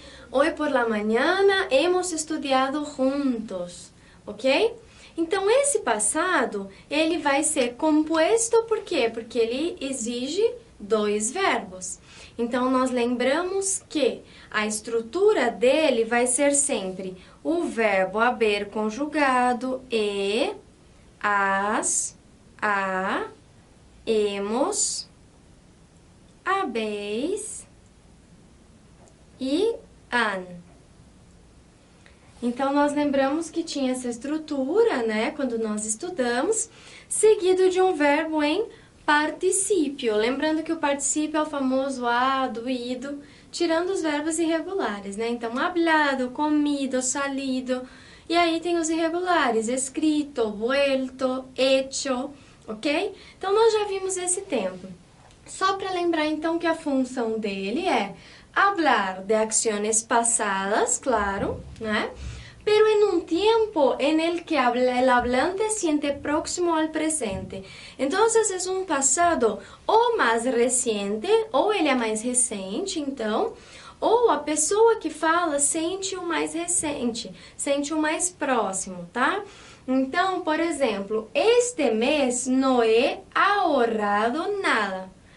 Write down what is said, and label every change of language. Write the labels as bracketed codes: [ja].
[es] Hoy por la mañana hemos estudiado juntos, ok? [pt] Então, esse passado, ele vai ser composto por quê? Porque ele exige dois verbos. Então, nós lembramos que a estrutura dele vai ser sempre o verbo haber conjugado e, has, a, hemos, habéis e han. Então, nós lembramos que tinha essa estrutura, né, quando nós estudamos, seguido de um verbo em particípio. Lembrando que o particípio é o famoso ado, ido, tirando os verbos irregulares, né? Então, hablado, comido, salido. E aí tem os irregulares, escrito, vuelto, hecho, ok? Então, nós já vimos esse tempo. Só para lembrar, então, que a função dele é [es] hablar de acciones pasadas, [pt] claro, né? [es] Pero en un tiempo en el que el hablante siente próximo al presente. Entonces, es un pasado [pt] ou mais reciente, ou ele é mais recente, então, ou a pessoa que fala sente o mais recente, sente o mais próximo, tá? Então, por exemplo, este mês [es] no he ahorrado nada.